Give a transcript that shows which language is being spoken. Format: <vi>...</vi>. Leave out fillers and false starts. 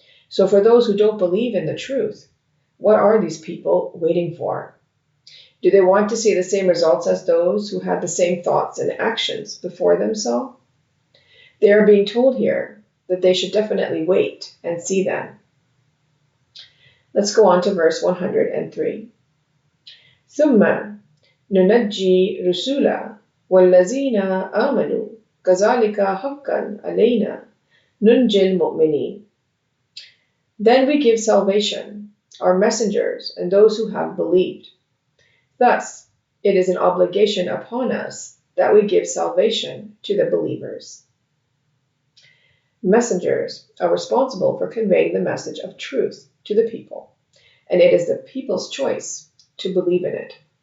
<en>So for those who don't believe in the truth, what are these people waiting for? Do they want to see the same results as those who had the same thoughts and actions before them saw? They are being told here that they should definitely wait and see them. Let's go on to verse 103.</en> <ar>ثم ننجي رسولا والذين آمنوا كذلك حقا علينا ننجي المؤمنين.</ar> <en>Then we give salvation, our messengers and those who have believed. Thus, it is an obligation upon us that we give salvation to the believers. Messengers are responsible for conveying the message of truth to the people, and it is the people's choice to believe in it.</en>